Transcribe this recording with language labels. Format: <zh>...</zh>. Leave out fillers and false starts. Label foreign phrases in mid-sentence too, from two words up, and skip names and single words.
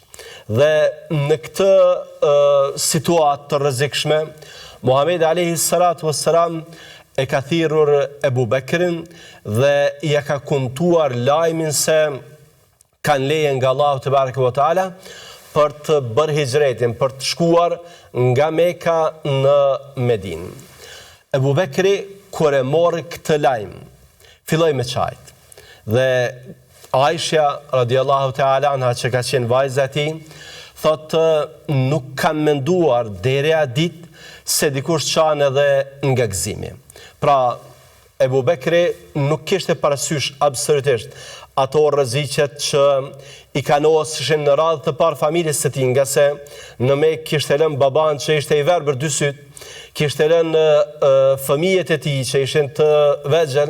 <sq>Dhe në këtë situatë të rrezikshme, Muhamedi</sq> <ar>عليه الصلاة والسلام</ar> <sq>e ka thirrur Ebu Bekrin dhe ja ka kumtuar lajmin se kanë leje nga Allahu</sq> <ar>تبارك وتعالى</ar> <sq>për të bërë hijretin, për të shkuar nga Mekka në Medinë. Ebu Bekri kur e mori këtë lajm, filloi me çajt.</sq> <ar>Dhe Aisha رضي الله تعالى عنها,</ar> <sq>që ka qenë vajza e tij, thotë nuk kam menduar deri atë ditë se dikush çan edhe nga gëzimi. Pra Ebu Bekri nuk kishte parasysh absolutisht ato rreziqet që i kanosishin në radhë të parë familjes së tij, nga se në Mekë kishte lënë baban që ishte i verbër dy syt, kishte lënë fëmijët e tij që ishin të vegjël.</sq>